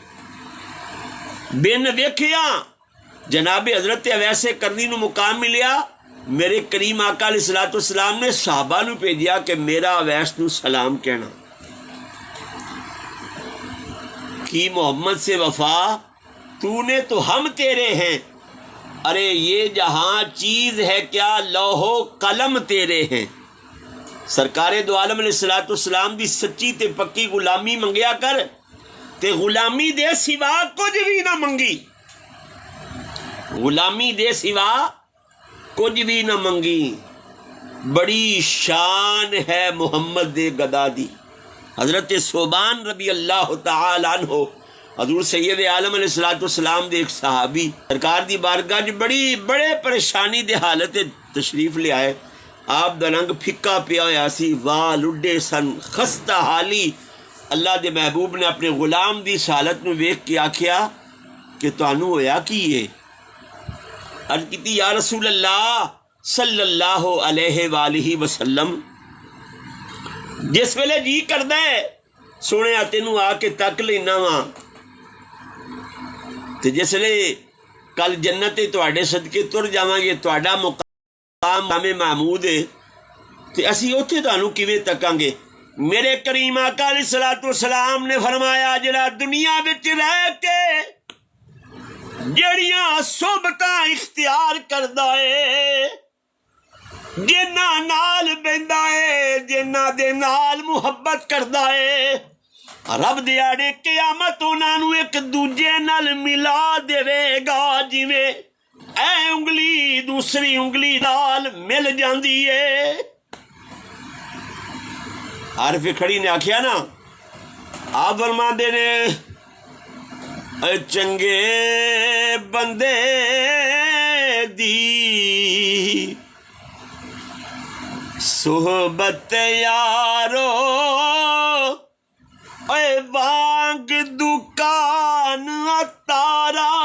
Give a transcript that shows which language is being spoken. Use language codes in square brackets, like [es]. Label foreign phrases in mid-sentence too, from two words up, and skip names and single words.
[pa] بن ویکھیاں جناب حضرت اویس کرنی نو مقام ملیا، میرے کریم آقا [ar] علیہ السلام [pa] نے صحابہ نو بھیجیا کہ میرا اویس نو سلام کہنا۔ [ur] کی محمد سے وفا تو نے تو ہم تیرے ہیں، ارے یہ جہاں چیز ہے کیا لوح و قلم تیرے ہیں۔ [pa] سرکار دو عالم [ar] علیہ السلام [pa] دی سچی تے پکی غلامی منگیا کر تے غلامی دے سوا کچھ بھی نہ منگی، غلامی دے سوا کچھ بھی نہ منگی۔ بڑی شان ہے محمد دے گدا دی۔ حضرت صوبان [ar] رضی اللہ تعالی عنہ [pa] حضور سید عالم [ar] علیہ السلام [pa] دے ایک صحابی سرکار دی بارگاہ بڑے پریشانی دے حالت تشریف لے آئے۔ آپ دا رنگ پھکا پیا ہوا سی، وال اڈے سن، خستہ حالی۔ اللہ دے محبوب نے اپنے غلام دی اس حالت نو ویکھ کے آکھیا کہ تانوں ہویا کی ہے؟ عرض کیتی [ar] یا رسول اللہ صلی اللہ علیہ وآلہ وسلم [pa] جس ویلے جی کردا ہے سونے تینوں آ کے تک لینا وا، تے جس ویلے کل جنت تواڈے صدقے تر جاواں گے، تواڈا مقام محمود ہے، تے اسی اوتھے تانوں کیویں تکاں گے؟ میرے کریم آقا [ar] علیہ السلام [pa] نے فرمایا جڑا دنیا وچ رہ کے جڑیاں صحبتاں اختیار کردا ہے، جنہاں نال بہندا ہے، جنہاں دے نال محبت کردا ہے، رب دیاڑے قیامت انہاں نوں ایک دوجے نال ملا دے گا، جویں اے انگلی دوسری انگلی نال مل جاندی ہے۔ عارف کھڑی نے آکھیا نا، آپ فرماندے نے اے چنگے بندے دی صحبت یارو اے وانگ دکان تارا،